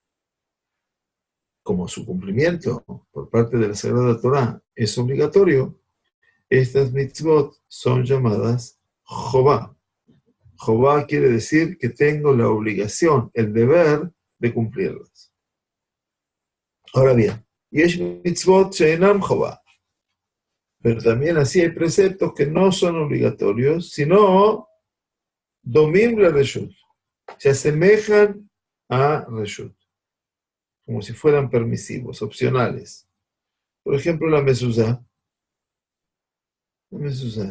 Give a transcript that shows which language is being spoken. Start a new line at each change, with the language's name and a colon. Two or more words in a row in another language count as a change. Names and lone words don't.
Spanish: Como su cumplimiento por parte de la Sagrada Torá es obligatorio, estas mitzvot son llamadas Jobá. Jobá quiere decir que tengo la obligación, el deber de cumplirlas. Ahora bien,
Hebrew: yesh mitzvot she'enam Jobá.
Spanish: Pero también así hay preceptos que no son obligatorios, sino
Hebrew: domim la reshut.
Spanish: Se asemejan a reshut, como si fueran permisivos, opcionales. Por ejemplo, la mezuzá. La mezuzá.